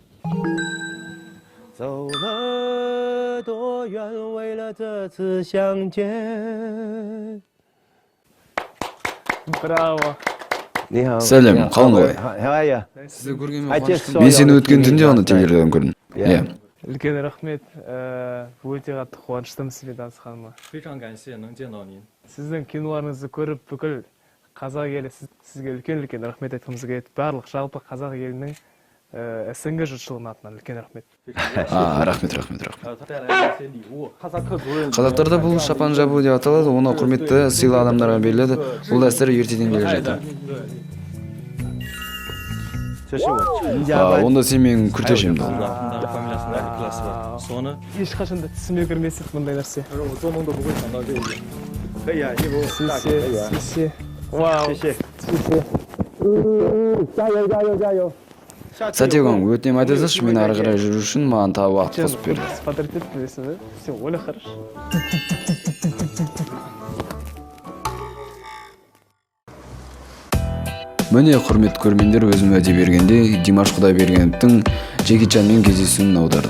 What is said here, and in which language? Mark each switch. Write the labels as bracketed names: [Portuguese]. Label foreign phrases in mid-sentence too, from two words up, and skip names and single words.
[Chinese] 走了多远，为了这次相见。 [Kazakh] Браво! Сәлем, қалың қалай? [English] How are you? [Kazakh] Сізді көргенмен [English] I just [Kazakh] қуаныштымын. [English] saw [Kazakh] Мен [English] you [Kazakh] сені [English] on the [Kazakh] өткен [English] TV [Kazakh] түнде ғана [English] last night. [Kazakh] телевизордан көрдім. Иә. Үлкен рахмет, өте қатты қуаныштымын сізбен танысқаныма. [Chinese] 非常感谢能见到您。 [Kazakh] Сіздің киноларыңызды көріп, бүкіл қазақ елі сізге үлкен рахмет айтқымыз келеді. Барлық жалпы қазақ елінің СНГ жұртшылығының атынан үлкен рахмет. Рахмет. [Chinese] 他带来了一些礼物。哈萨克族人 [Kazakh] Қазақтарда бұл шапан жабу деп аталады, оны құрметті сыйлы адамдарға беріледі. Бұл дәстүр ертеден келе жатыр. [Chinese] 这是我全家班。 [Kazakh] Онда сен менің күртешемді. соны Ешқашан да түсіме кірмесек мұндай нәрсе. [Chinese] 我做梦都不会想到这一点。可以啊，衣服大可以啊。 Вау! 谢谢。加油加油加油！ [Kazakh] Сәтегің, өтінем айтасызшы, мен ары қарай жүру үшін маған тағы уақыт қосып берді. [Russian] Смотрите, білесің, все, Оля хорошо. [Kazakh] Міне құрметті көрермендер, өзім уәде бергенде Димаш Құдайбергеновтың Джеки Чанмен кездесуін аудардым.